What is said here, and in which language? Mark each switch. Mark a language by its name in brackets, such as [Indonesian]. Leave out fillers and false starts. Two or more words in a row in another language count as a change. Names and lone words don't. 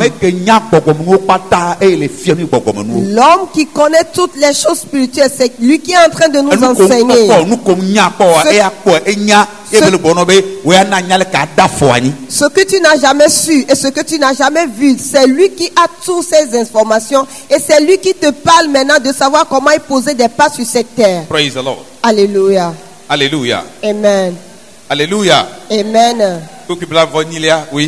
[French] L'homme qui connaît toutes les choses spirituelles, c'est lui qui est en train de nous enseigner. Ce que tu n'as jamais su et ce que tu n'as jamais vu, c'est lui qui a toutes ces informations et c'est lui qui te parle maintenant de savoir comment il posait des pas sur cette terre. [English] Praise the Lord. [French] Alléluia. Alléluia. Amen. Alléluia. Amen. Oui.